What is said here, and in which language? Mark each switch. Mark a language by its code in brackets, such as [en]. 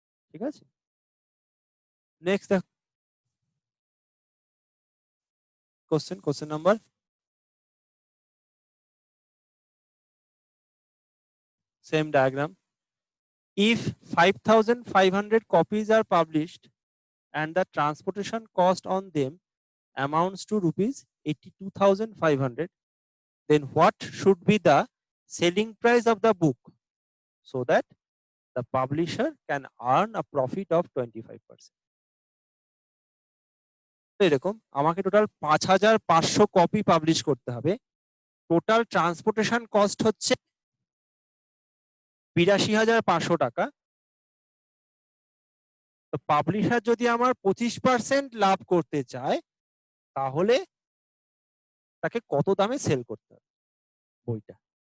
[bn] ঠিক আছে, নেক্সট দেখো question number, same diagram. [en] If 5,500 copies are published and the transportation cost on them amounts to rupees 82,500, then what should be the selling price of the book so that the publisher can earn a profit of 25%? [bn] এরকম আমাকে total 5,500 copy publish করতে হবে, total transportation cost হচ্ছে 82,500 টাকা। তো publisher যদি আমার 25% লাভ করতে চায় তাহলে তাকে কত দামে সেল করতে হবে বইটা।